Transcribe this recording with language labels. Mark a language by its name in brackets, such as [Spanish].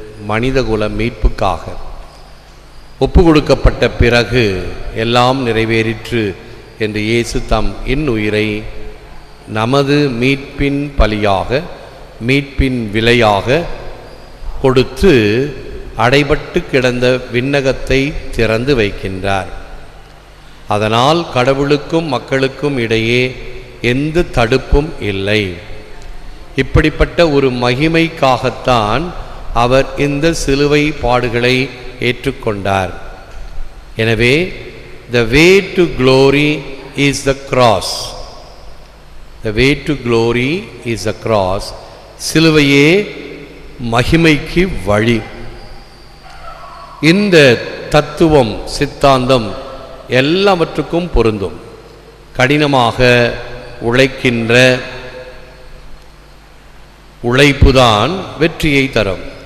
[Tamil] மனிதகுல மீட்புக்காக ஒப்பு கொடுக்கப்பட்ட பிறகு எல்லாம் நிறைவேறிற்று என்று இயேசு தம் இன்னுயிரை நமது மீட்பின் பலியாக, மீட்பின் விலையாக கொடுத்து அடைபட்டு கிடந்த விண்ணகத்தை திறந்து வைக்கின்றார். அதனால் கடவுளுக்கும் மக்களுக்கும் இடையே எந்த தடுப்பும் இல்லை. இப்படிப்பட்ட ஒரு மகிமைக்காகத்தான் அவர் இந்த சிலுவை பாடுகளை ஏற்றுக்கொண்டார். எனவே [English] the way to glory is the cross. The way to glory is the cross. [Tamil] சிலுவையே மகிமைக்கு வழி. இந்த தத்துவம், சித்தாந்தம் எல்லாவற்றுக்கும் பொருந்தும். கடினமாக உழைக்கின்ற உழைப்புதான் வெற்றியை தரும்.